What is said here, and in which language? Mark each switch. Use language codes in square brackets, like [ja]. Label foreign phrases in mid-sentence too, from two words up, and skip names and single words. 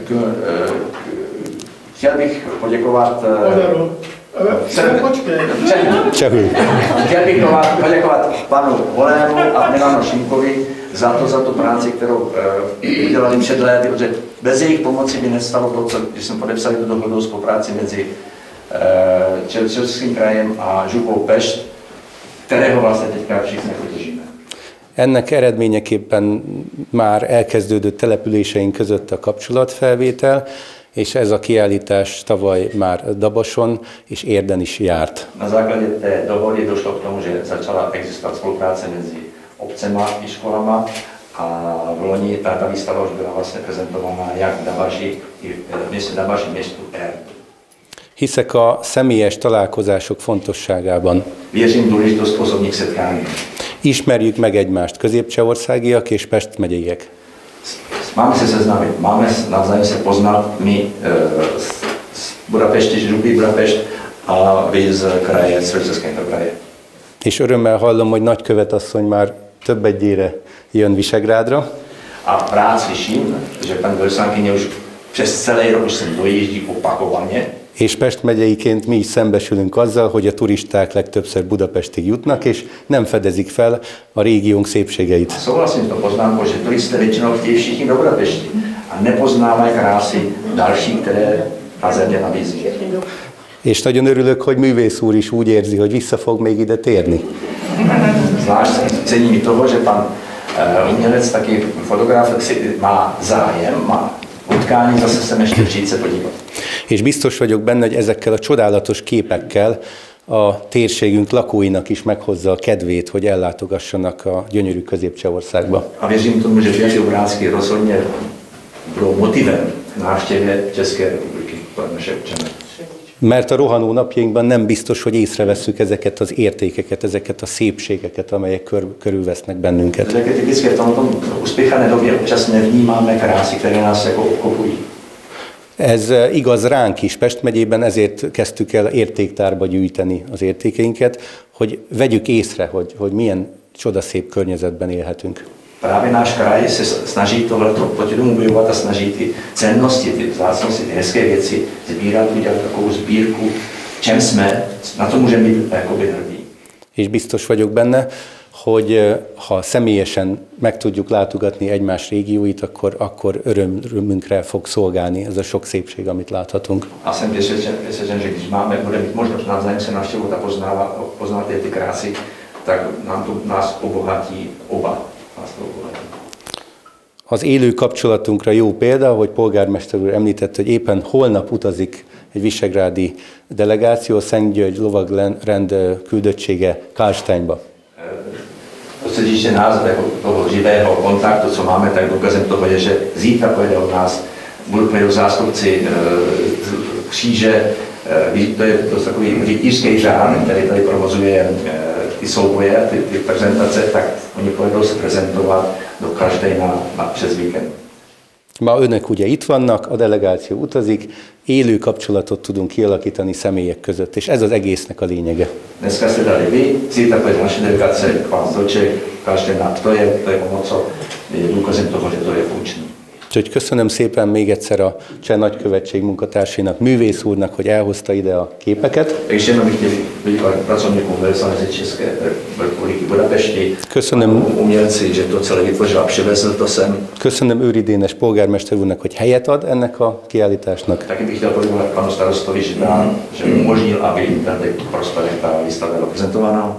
[cs] Chtěl bych poděkovat [hu] Csehül. [cs] Chtěl bych poděkovat panu Holému a Milanu Šimkovi za tu práci, kterou udělali před léty, protože bez jejich pomoci by nestalo to, když jsme podepsali tu dohodu o spolupráci mezi Českým krajem a župou Pest, kterého vlastně teďka všichni držíme. [hu] Ennek eredményeképpen már elkezdődött településeink között a kapcsolatfelvétel, és ez a kiállítás tavaly már Dabason és Érden is járt. [cs] Na základě té dohody došlo k tomu, že začala existovat spolupráce mezi obcema i školama A v loni ta výstava už byla vlastně prezentována jak v Dabaži, i v městě Dabaži, městu [hu] Hiszek a személyes találkozások fontosságában. [cs] Věřím důležitost osobních setkání. [hu] Ismerjük meg egymást, középcsehországiak és Pest megyeiek. [cs] Máme se seznámit, máme navzájem se poznat, my z Budapešti, z Župy Budapešť a vy z kraje, z Českého kraje. [hu] És örömmel hallom, hogy nagykövetasszony már több egyére jön Visegrádra. [cs] A rád slyším, že paní velvyslankyně už přes celý rok už sem dojíždí opakovaně. [hu] És Pest megyeiként mi is szembesülünk azzal, hogy a turisták legtöbbször Budapestig jutnak, és nem fedezik fel a régiónk szépségeit. [cs] Souhlasím s tou poznámkou, že turisté většinou chtějí všichni do Budapešti a nepoznávají krásy další, které ta země nabízí. [hu] És nagyon örülök, hogy művész úr is úgy érzi, hogy vissza fog még ide térni. [cs] Zvlášť cením toho, že pan umělec, taky fotograf, má zájem, má utkání, zase sem ještě přijít se podívat. [hu] És biztos vagyok benne, hogy ezekkel a csodálatos képekkel a térségünk lakóinak is meghozza a kedvét, hogy ellátogassanak a gyönyörű Közép-Csehországba. [cs] A věřím tomu, že ty obrázky rozhodně budou motivem k návštěvě České republiky pro naše občany. [hu] Mert a rohanó napjainkban nem biztos, hogy észrevesszük ezeket az értékeket, ezeket a szépségeket, amelyek körülvesznek bennünket. [cs] Tak je typické v tomto uspěchané době občas nevnímáme krásy, které nás jako obklopují. [hu] Ez igaz ránk is. Pest megyében ezért kezdtük el értéktárba gyűjteni az értékeinket, hogy vegyük észre, hogy milyen csodaszép környezetben élhetünk. [cs] Právě náš kraj se snaží tohleto proti tomu bojovat a snaží ty cennosti, ty vzácnosti, ty hezké věci sbírat, udělat takovou sbírku, čem jsme, na to můžeme být jakoby hrdí. [hu] És biztos vagyok benne, hogy ha személyesen meg tudjuk látogatni egymás régióit, akkor örömünkre fog szolgálni ez a sok szépség, amit láthatunk. [cs] A jsem přesvědčen, že když budeme mít možnost navzájem se navštěvovat a poznat ty krásy, tak nás obohatí oba. [hu] Az élő kapcsolatunkra jó példa, hogy polgármester úr említett, hogy éppen holnap utazik egy visegrádi delegáció, a Szent György lovagrend küldöttsége Karlsteinba. [cs] Co se týče nás, toho živého kontaktu, co máme, tak důkazem toho je, že zítra pojede od nás, pojedou zástupci kříže, to je takový rytířský řád, který tady provozuje ty souboje, ty prezentace, tak oni pojedou se prezentovat do Karlsteina přes víkend. [hu] Ma önök ugye itt vannak, a delegáció utazik, élő kapcsolatot tudunk kialakítani személyek között, és ez az egésznek a lényege. [cs] Dneska jste tady vy, zítra pojede naše delegace k vám do Čech, Karlsteina, to je o co je důkazem toho, že to je funkční. [hu] Úgyhogy köszönöm szépen még egyszer a Cseh Nagykövetség munkatársainak, művész úrnak, hogy elhozta ide a képeket. [cs] Ještě jenom bych chtěl poděkovat pracovníkům velvyslance České republiky Budapešti, umělci, že to celé vytvořil a přivezl to sem. [hu] Köszönöm Őri Dénes polgármester úrnak, hogy helyet ad ennek a kiállításnak. [cs] Taky bych chtěl poděkovat panu starostovi, že umožnil, aby tady prosperek ta výstava byla prezentovaná.